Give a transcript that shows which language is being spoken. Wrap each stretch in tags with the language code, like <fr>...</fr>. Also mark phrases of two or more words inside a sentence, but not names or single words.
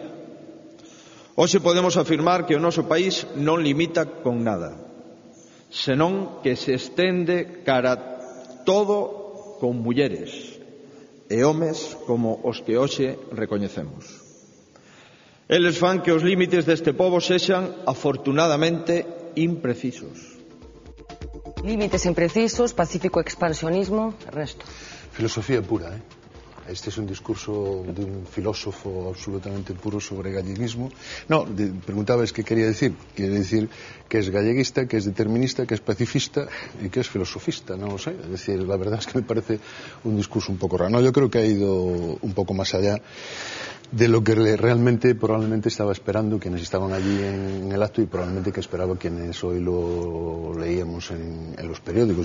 <gl>Hoxe podemos afirmar que o noso país non limita con nada, senón que se estende cara todo con mulleres e homes como os que hoxe recoñecemos. Eles fan que os límites deste pobo sexan, afortunadamente, imprecisos. Límites imprecisos, pacífico expansionismo, Ernesto.</gl> <es>Filosofía pura, ¿eh? Este es un discurso de un filósofo absolutamente puro sobre galleguismo. No, preguntabas qué quería decir. Quiere decir que es galleguista, que es determinista, que es pacifista y que es filosofista, no lo sé. Es decir, la verdad es que me parece un discurso un poco raro. No, yo creo que ha ido un poco más allá de lo que realmente probablemente estaba esperando quienes estaban allí en el acto y probablemente que esperaba quienes hoy lo leíamos en los periódicos.</es>